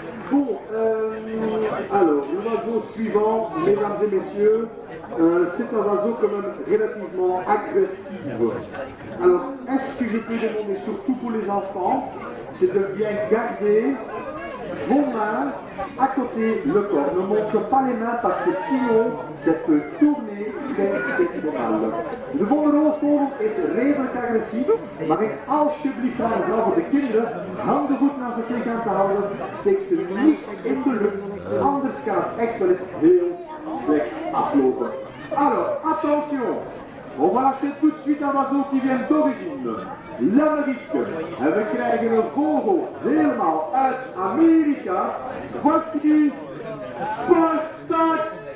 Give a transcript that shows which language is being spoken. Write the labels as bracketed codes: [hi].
[fr] Bon, alors, l'oiseau suivant, mesdames et messieurs, c'est un oiseau quand même relativement agressif. Alors, est-ce que je peux demander, surtout pour les enfants, c'est de bien garder vos mains à côté le corps. Ne montre pas les mains parce que sinon, ça peut tourner très mal. [nl] De volgende roofvogel is redelijk agressief, maar ik alsjeblieft vraag voor de kinderen, handen goed naar zijn lichaam te houden, steek ze niet in de lucht, anders kan het echt wel eens heel slecht aflopen. [fr] Alors, attention! On va lâcher tout de suite un oiseau qui vient d'origine, l'Amérique. [nl] En we krijgen een vogel helemaal uit Amerika. [fr] Voici Spartacus!